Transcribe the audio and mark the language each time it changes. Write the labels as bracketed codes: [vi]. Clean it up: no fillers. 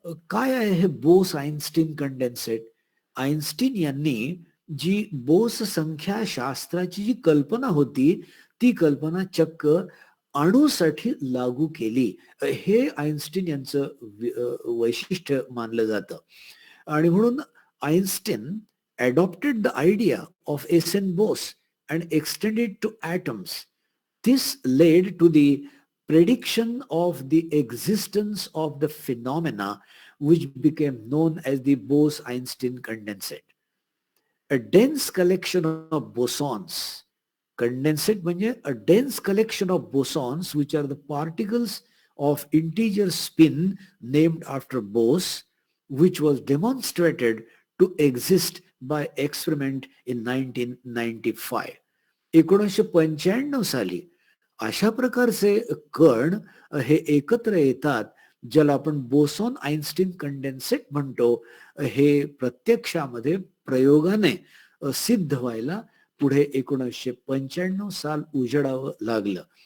[mr] काय आहे हे बोस आइन्स्टीन कंडेन्सेट? आइन्स्टीन यांनी जी बोस संख्याशास्त्राची जी कल्पना होती, ती कल्पना चक्क अणूसाठी लागू केली. हे आइन्स्टीन यांचं वैशिष्ट्य मानलं जातं. आणि म्हणून [en] Einstein adopted the idea of SN Bose and extended it to atoms. This led to the prediction of the existence of the phenomena which became known as the Bose-Einstein condensate. A dense collection of bosons. Condensate म्हणजे a dense collection of bosons which are the particles of integer spin named after Bose, which was demonstrated to exist by experiment in 1995. [mr] 1995 साली अशा प्रकारचे कण हे एकत्र येतात ज्याला आपण बोसॉन आइन्स्टीन कंडेन्सेट म्हणतो. हे प्रत्यक्षामध्ये प्रयोगाने सिद्ध व्हायला पुढे 1995 साल उजेडावं लागलं.